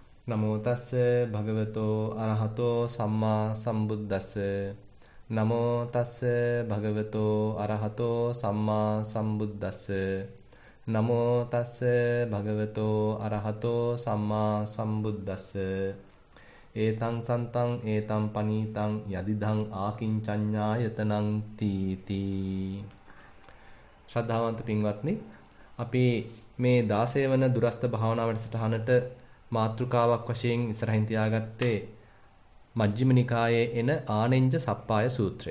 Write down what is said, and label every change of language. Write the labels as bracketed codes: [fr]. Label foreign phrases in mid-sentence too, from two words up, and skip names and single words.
[pi] නමෝ තස්ස භගවතෝ අරහතෝ සම්මා සම්බුද්දස්ස නමෝ තස්ස භගවතෝ අරහතෝ සම්මා සම්බුද්දස්ස නමෝ තස්ස භගවතෝ අරහතෝ සම්මා සම්බුද්දස්ස ඒතං සන්තං ඒතං පනීතං යදිදං ආකින්චඤ්ඤායතනං තීති. [si] ශ්‍රද්ධාවන්ත පින්වත්නි, අපි මේ 16 වන දුරස්ත භාවනා වැඩසටහනට මාතෘකාවක් වශයෙන් ඉස්සරහින් තියාගත්තේ මජ්ක්‍ධිම නිකායේ එන ආනෙන්ජ සප්පාය සූත්‍රය.